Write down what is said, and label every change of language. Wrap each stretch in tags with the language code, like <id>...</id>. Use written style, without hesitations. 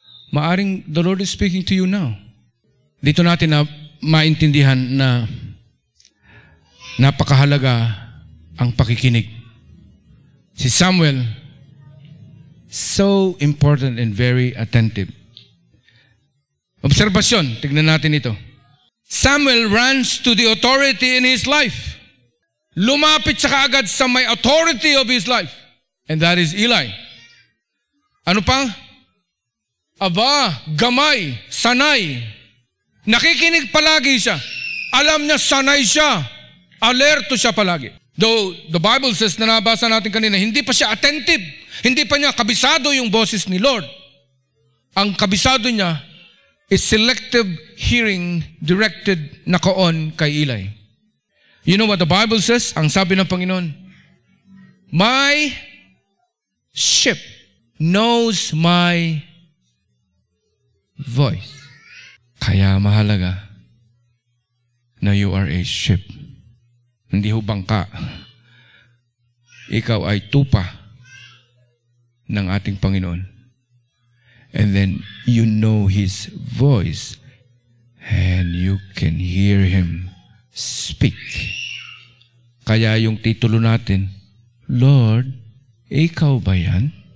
<en>Maaring the Lord is speaking to you now.</en> <tl>Dito natin na maintindihan na napakahalaga ang pakikinig.</tl> <en>Si Samuel, so important and very attentive.</en> <tl>Obserbasyon, tignan natin ito.</tl> <en>Samuel runs to the authority in his life.</en> <tl>Lumapit siya kaagad sa may</tl> <en>authority of his life. And that is Eli.</en> <tl>Ano pa? Aba, gamay, sanay. Nakikinig palagi siya. Alam niya, sanay siya. Alerto siya palagi.</tl> <en>Though the Bible says</en> <tl>na nabasa natin kanina, hindi pa siya attentive. Hindi pa niya kabisado yung boses ni Lord. Ang kabisado niya</tl> <en>is selective hearing directed</en> <tl>na kaon kay Eli.</tl> <en>You know what the Bible says?</en> <tl>Ang sabi ng Panginoon,</tl> <en>my sheep knows my voice.</en> <tl>Kaya mahalaga na</tl> <en>you are a sheep.</en> <tl>Hindi ho bangka. Ikaw ay tupa ng ating Panginoon.</tl> <en>And then you know His voice and you can hear Him speak.</en> <tl>Kaya yung titulo natin, Lord, ikaw ba yan?</tl>